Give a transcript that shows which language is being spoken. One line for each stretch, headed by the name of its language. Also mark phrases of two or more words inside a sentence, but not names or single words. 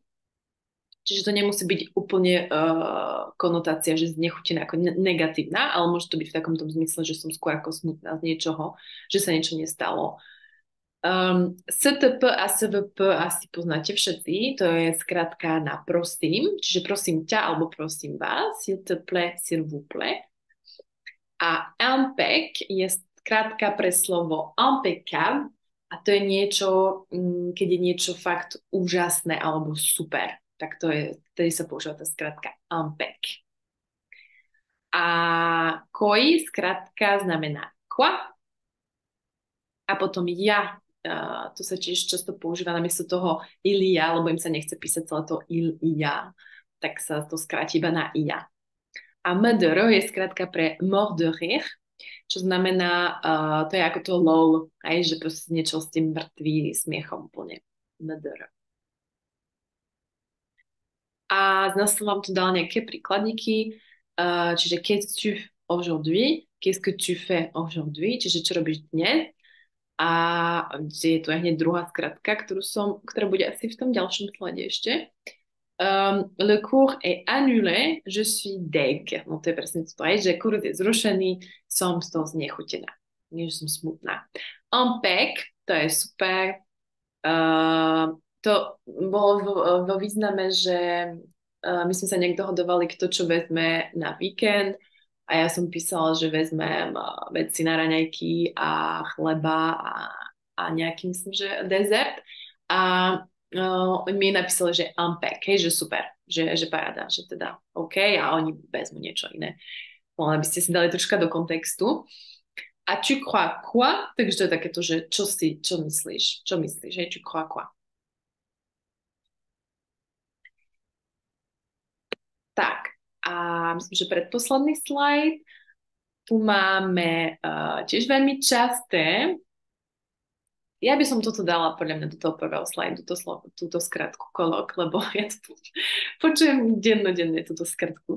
Slovak: Čiže to nemusí byť úplne konotácia, že znechutená ako negatívna, ale môže to byť v takomto zmysle, že som skôr ako smutná z niečoho, že sa niečo nestalo. STP a SVP asi poznáte všetci, to je skratka na prosím, čiže prosím ťa alebo prosím vás,
French: s'il te plaît, s'il vous plaît.
Slovak: A impec je skrátka pre slovo impeccable a to je niečo, keď je niečo fakt úžasné alebo super. Tak to je, vtedy sa používa tá skratka impec. A koi skratka znamená quoi a potom ja. To sa tiež často používa namiesto toho
French: il ja,
Slovak: lebo im sa nechce písať celé to
French: il ja,
Slovak: tak sa to skráti iba na ja. A MDR je skratka pre
French: mort de rire,
Slovak: čo znamená, to je ako to lol, aj, že proste niečo s tým mŕtvý smiechom úplne. MDR. A zase som vám tu dala nejaké príkladníky, čiže
French: qu'est-ce que tu fais aujourd'hui, qu'est-ce que tu fais aujourd'hui,
Slovak: čiže čo robíš dnes. A je tu aj hneď druhá skratka, ktorá bude asi v tom ďalšom slade ešte.
French: Le cours est annulé, je suis deg.
Slovak: No to je presne to aj, že kurz je zrušený, som z toho znechutená. Nie, že som smutná. Impec, to je super. To bolo vo význame, že my sme sa nejak dohodovali, kto čo vezme na víkend a ja som písala, že vezmem veci na raňajky a chleba a nejaký, myslím, že dezert. A mi napísali, že unpack, hej, že super, že paráda, že teda OK a oni vezmu niečo iné. No, aby ste si dali troška do kontextu.
French: A tu crois quoi?
Slovak: Takže to je takéto, že čo myslíš, hej,
French: tu crois quoi?
Slovak: Tak, a myslím, že predposledný slajd. Tu máme tiež veľmi časté. Ja by som toto dala podľa mňa do toho prvého slajdu, túto skratku kolok, lebo ja to počujem dennodenne túto skratku.